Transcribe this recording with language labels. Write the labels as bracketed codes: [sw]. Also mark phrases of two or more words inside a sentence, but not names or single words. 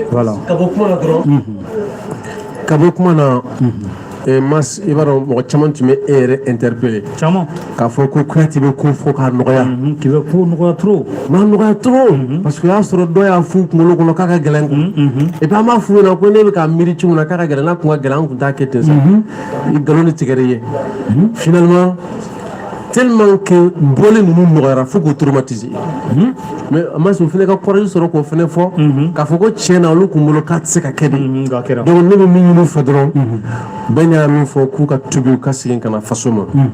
[fr] Oui. Voilà. [bm] Kabokuma grand. ka bɔ kuma na mas i b'a dɔn mɔgɔ caman tun bɛ e yɛrɛ interpellé caman k'a fɔ ko Kuyatɛ bɛ ko fɔ k'a nɔgɔya k'i bɛ ko nɔgɔya trop m'a nɔgɔya [fr] trop parce que [bm] o y'a sɔrɔ dɔ y'a f'u kunkolo kɔnɔ k'a ka gɛlɛn [fr] quoi et puis [bm] an b'a f'u ɲɛna ko ne bɛ k'a miiri cogo min na k'a ka gɛlɛn n'a kun ka gɛlɛn an kun t'a kɛ ten sa i nkalon de tigɛra i ye [fr] finalement tellement que [bm] bɔlen ninnu nɔgɔyara fo k'o [fr] traumatiser mais [bm] a ma se o fana ka courage sɔrɔ k'o fana fɔ k'a fɔ ko tiɲɛ na olu kun bolo k'a tɛ se ka kɛ de donc ne bɛ min ɲini u fɛ dɔrɔn bɛɛ y'a min fɔ k'u ka tubi u ka segin ka na faso ma